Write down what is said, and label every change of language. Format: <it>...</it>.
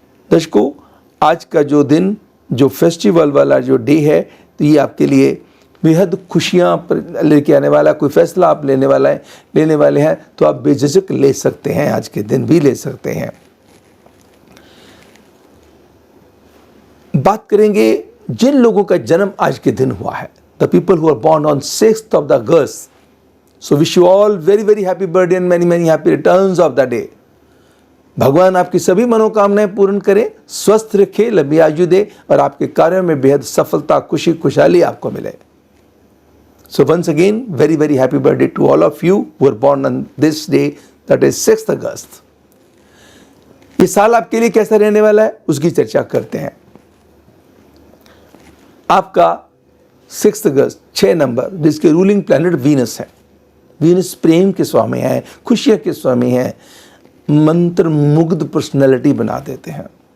<hi>दर्शकों, आज का जो दिन, जो फेस्टिवल वाला जो डे है, तो ये आपके लिए बेहद खुशियाँ लेके आने वाला, कोई फैसला आप लेने वाले हैं तो आप बेझिझक ले सकते हैं, आज के दिन भी ले सकते हैं। बात करेंगे जिन लोगों का जन्म आज के दिन हुआ है,</hi> <en>the people who are born on 6th of the August. So wish you all very very happy birthday and many happy returns of the day.</en> <hi>भगवान आपकी सभी मनोकामनाएं पूर्ण करे, स्वस्थ रखे, लंबी आयु दे और आपके कार्यों में बेहद सफलता, खुशी, खुशहाली आपको मिले।</hi> <en>So once again, very very happy birthday to all of you who are born on this day, that is 6th August.</en> <hi>ये साल आपके लिए कैसा रहने वाला है उसकी चर्चा करते हैं। आपका 6 अगस्त 6 नंबर, जिसके रूलिंग प्लैनेट वीनस है। वीनस प्रेम के स्वामी हैं, खुशियों के स्वामी हैं, मंत्र मुग्ध पर्सनैलिटी बना देते हैं।</hi>